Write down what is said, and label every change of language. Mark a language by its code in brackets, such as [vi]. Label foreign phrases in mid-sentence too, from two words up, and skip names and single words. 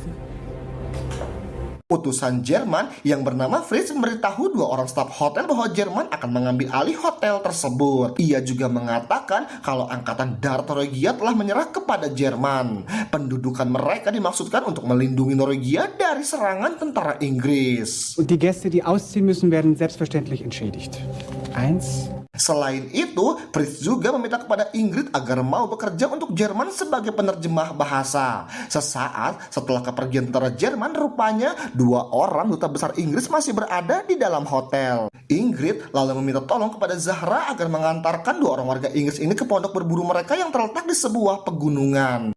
[id] Utusan Jerman yang bernama Fritz memberitahu 2 orang staf hotel bahwa Jerman akan mengambil alih hotel tersebut. Ia juga mengatakan kalau angkatan darat Norwegia telah menyerah kepada Jerman. Pendudukan mereka dimaksudkan untuk melindungi Norwegia dari serangan tentara Inggris. [de] Und die Gäste, die ausziehen müssen, werden selbstverständlich entschädigt. 1. [id] Selain itu, Fritz juga meminta kepada Ingrid agar mau bekerja untuk Jerman sebagai penerjemah bahasa. Sesaat setelah kepergian tentara Jerman, rupanya 2 orang duta besar Inggris masih berada di dalam hotel. Ingrid lalu meminta tolong kepada Zahra agar mengantarkan 2 orang warga Inggris ini ke pondok berburu mereka yang terletak di sebuah pegunungan.